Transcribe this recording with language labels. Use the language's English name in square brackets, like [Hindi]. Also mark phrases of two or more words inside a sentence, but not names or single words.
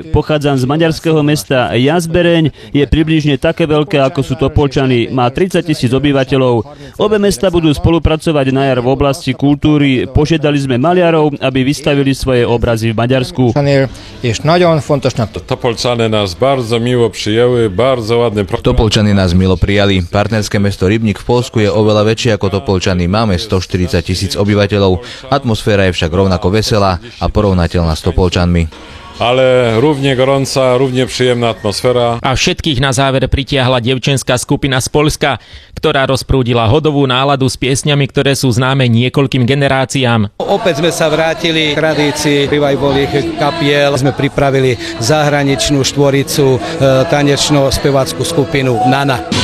[Slovak] Pochádzam z maďarského mesta Jazbereň. Je približne také veľké, ako sú Topolčany. Má 30 000 obyvateľov. Obe mesta budú spolupracovať na jar v oblasti kultúry. Požiadali sme maliarov, aby vystavili svoje obrazy v Maďarsku. [Polish] Topolčany nás bardzo miło przyjęły, bardzo ładny program. [Slovak] Topolčany nás milo prijali. Partnerské mesto Rybník v Poľsku je oveľa väčšie ako Topolčany. Máme 140 000 obyvateľov. Atmosféra je však rovnako veselá a porovnateľná s Topolčanmi. [Polish] Ale równie gorąca, równie przyjemná atmosféra. [Slovak] A všetkých na záver pritiahla dievčenská skupina z Poľska, ktorá rozprúdila hodovú náladu s piesňami, ktoré sú známe niekoľkým generáciám. Opäť sme sa vrátili k tradícii revivových kapiel. Sme pripravili zahraničnú štvoricu, tanečno-spevackú skupinu Nana.